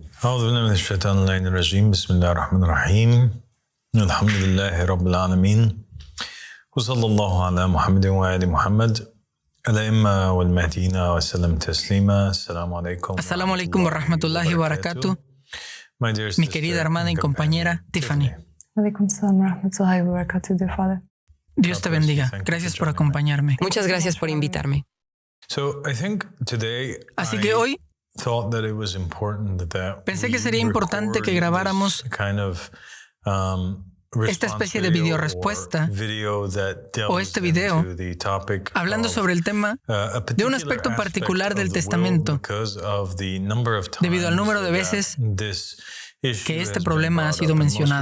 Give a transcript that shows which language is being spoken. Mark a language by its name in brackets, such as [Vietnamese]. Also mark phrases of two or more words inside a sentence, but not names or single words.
[Arabic] أعوذ بالله من الشيطان اللعين الرجيم بسم الله الرحمن الرحيم الحمد لله رب العالمين وصلى الله على محمد وآل محمد الأئمة والمهديين وسلم تسليما. Assalamu عليكم ورحمة الله وبركاته. [Spanish] Mi querida hermana y compañera Tiffany. [Arabic] عليكم السلام ورحمة الله وبركاته, [English] dear Father. [Spanish] Dios te bendiga. Gracias por acompañarme. Muchas gracias por invitarme. Así que hoy pensé que sería importante que grabáramos esta especie de video respuesta o este video hablando sobre el tema de un aspecto particular del Testamento, debido al número de veces que este problema ha sido mencionado.